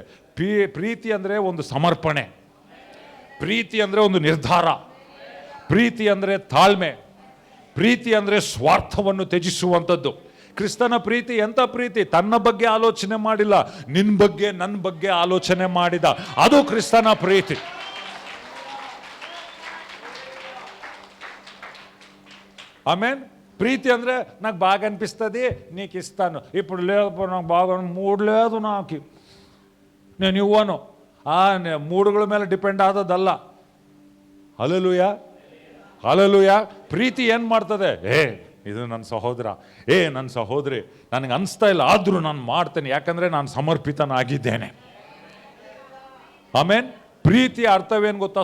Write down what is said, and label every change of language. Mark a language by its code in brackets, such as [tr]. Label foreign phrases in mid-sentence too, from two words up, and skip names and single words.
[kn] ಪ್ರೀತಿ ಅಂದರೆ ಒಂದು ಸಮರ್ಪಣೆ, ಪ್ರೀತಿ ಅಂದರೆ ಒಂದು ನಿರ್ಧಾರ, ಪ್ರೀತಿ ಅಂದರೆ ತಾಳ್ಮೆ, ಪ್ರೀತಿ ಅಂದರೆ ಸ್ವಾರ್ಥವನ್ನು ತ್ಯಜಿಸುವಂಥದ್ದು. ಕ್ರಿಸ್ತನ ಪ್ರೀತಿ ಎಂಥ ಪ್ರೀತಿ? ತನ್ನ ಬಗ್ಗೆ ಆಲೋಚನೆ ಮಾಡಿಲ್ಲ, ನಿನ್ನ ಬಗ್ಗೆ ನನ್ನ ಬಗ್ಗೆ ಆಲೋಚನೆ ಮಾಡಿದ, ಅದು ಕ್ರಿಸ್ತನ ಪ್ರೀತಿ. ಆಮೇನ್. [te] ప్రీతి ಅಂದರೆ నాకు బాగా అనిపిస్తుంది నీకు ఇస్తాను, ఇప్పుడు లేదు నాకు బాగా మూడు లేదు నాకు నేను ఇవ్వను. [kn] ಮೂಡುಗಳ ಮೇಲೆ ಡಿಪೆಂಡ್ ಆದದಲ್ಲ. ಹಲ್ಲೆಲೂಯ, ಹಲ್ಲೆಲೂಯ. ಪ್ರೀತಿ ಏನು ಮಾಡ್ತದೆ? ಇದು ನನ್ನ ಸಹೋದರ, ನನ್ನ ಸಹೋದರಿ, ನನಗೆ ಅನಿಸ್ತಾ ಇಲ್ಲ ಆದರೂ ನಾನು ಮಾಡ್ತೇನೆ, ಯಾಕಂದರೆ ನಾನು ಸಮರ್ಪಿತನಾಗಿದ್ದೇನೆ. ಆಮೇನ್. ಪ್ರೀತಿಯ ಅರ್ಥವೇನು ಗೊತ್ತಾ?